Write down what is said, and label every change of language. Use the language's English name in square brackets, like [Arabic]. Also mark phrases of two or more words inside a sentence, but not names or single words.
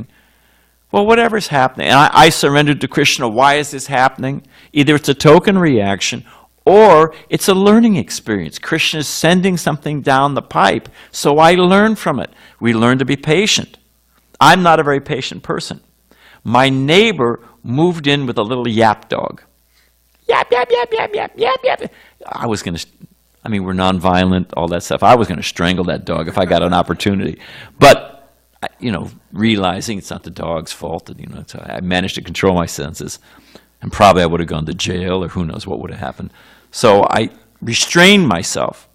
[English] Well, whatever's happening, and I surrendered to Krishna, why is this happening? Either it's a token reaction, or it's a learning experience. Krishna is sending something down the pipe, so I learn from it. We learn to be patient. I'm not a very patient person. My neighbor moved in with a little yap dog. Yap, yap, yap, yap, yap, yap, yap. We're nonviolent, all that stuff. I was going to strangle that dog if I got an opportunity. But, realizing it's not the dog's fault, so I managed to control my senses. And probably I would have gone to jail, or who knows what would have happened. So I restrained myself.